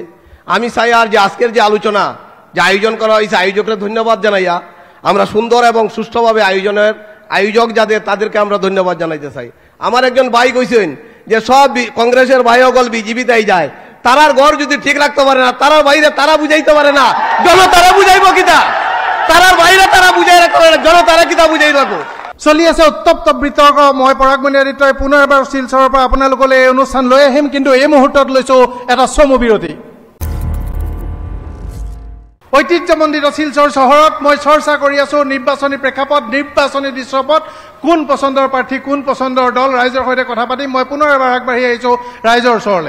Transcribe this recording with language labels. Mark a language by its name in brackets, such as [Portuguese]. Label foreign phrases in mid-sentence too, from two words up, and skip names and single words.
[Bangla] আমি চাই আর যে আজকের যে আলোচনা যে আয়োজন করা হয়েছে, আয়োজকরা ধন্যবাদ জানাইয়া আমরা সুন্দর এবং সুষ্ঠুভাবে আয়োজক যাদের তাদেরকে আমরা ধন্যবাদ জানাইতে চাই। [Sylheti] আমার একজন ভাই কইছেন যে সব কংগ্রেসের ভাই অগল বিজেপিতেই যায়, তারার ঘর যদি ঠিক রাখতে পারে না, তারার বাইরে তারা বুঝাইতে পারে না, জনতারা বুঝাইব কিতা? তারার বাইরে তারা বুঝাই রাখতে পারে না, জনতারা কিতা বুঝাই রাখবো? [Assamese] চলি আছে উত্তপ্ত বিতৰ্ক। মই পৰাগ মণিয়াদিত্যই পুনৰ এবাৰ শিলচৰৰ পৰা আপোনালোকলৈ এই অনুষ্ঠান লৈ আহিম, কিন্তু এই মুহূৰ্তত লৈছো এটা চমু বিৰতি। ঐতিহ্যমণ্ডিত শিলচৰ চহৰত মই চৰ্চা কৰি আছো নিৰ্বাচনী প্ৰেক্ষাপট, নিৰ্বাচনী দৃশ্যপট, কোন পচন্দৰ প্ৰাৰ্থী, কোন পচন্দৰ দল, ৰাইজৰ সৈতে কথা পাতি মই পুনৰ এবাৰ আগবাঢ়ি আহিছো ৰাইজৰ ওচৰলৈ।